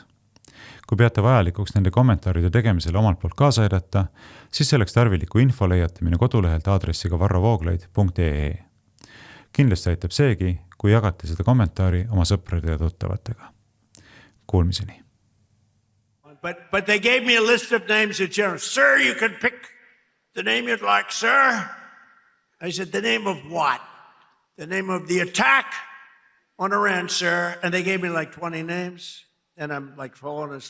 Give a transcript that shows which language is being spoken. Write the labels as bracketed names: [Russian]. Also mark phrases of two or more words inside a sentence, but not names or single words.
[Estonian] Kui peate vajalikuks nende kommentaaride tegemisele omalt poolt kaasa aidata, siis selleks tarviliku info leiate minu kodulehelt aadressiga varrovooglaid.ee. Kindlasti aitab seegi, kui jagate seda kommentaari oma sõprade ja tuttavatega. Kuulmiseni. [English] But they gave me a list of names of generals. Sir, you can pick the name you'd like, sir. I said, the name of what? The name of the attack on Iran, sir. And they gave me like 20 names. And I'm like falling asleep.